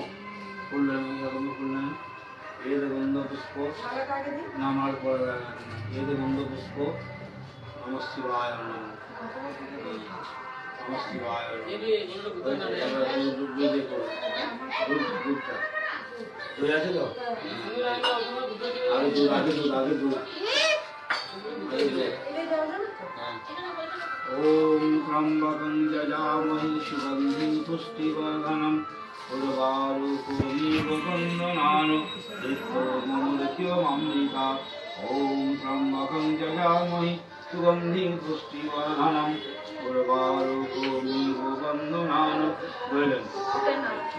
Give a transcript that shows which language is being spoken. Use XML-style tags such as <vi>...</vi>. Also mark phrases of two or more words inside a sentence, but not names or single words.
<bn>ফুললেন ফুললেন এদ গন্ধ পুষ্প নামার পর এদ গন্ধ পুষ্প নম শিবায় নমঃ নম শিবায় দই আছে তো আগে দুধ আগে দুধ আগে দুধ।</bn> <sa>ওম ত্র্যম্বকং যজামহে সুগন্ধিং পুষ্টিবর্ধনং উর্বারুকমিব বন্দনান মৃত্যুমমৃত্যুমমৃতা। ওম ত্র্যম্বকং যজামহে সুগন্ধিং পুষ্টিবর্ধনং উর্বারুকমিব বন্দনান মৃত্যুমমৃত্যুমমৃতা।</sa>